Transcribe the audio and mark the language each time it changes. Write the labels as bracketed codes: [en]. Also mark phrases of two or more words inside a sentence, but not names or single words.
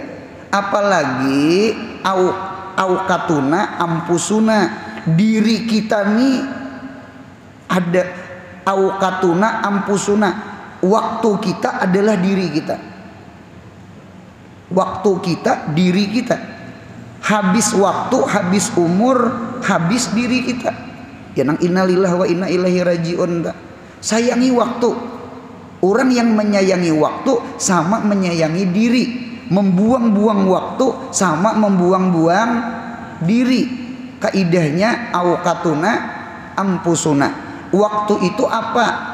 [id] Apalagi [ar] أوقاتنا أنفسنا, [id] diri kita nih ada [ar] أوقاتنا أنفسنا, [id] waktu kita adalah diri kita, waktu kita diri kita, habis waktu, habis umur, habis diri kita. [bjn] Ya nang [ar] إنا لله وإنا إليه راجعون. [id] Sayangi waktu. Orang yang menyayangi waktu sama menyayangi diri. Membuang-buang waktu sama membuang-buang diri. Kaidahnya [ar] أوقاتنا أنفسنا. [id] Waktu itu apa?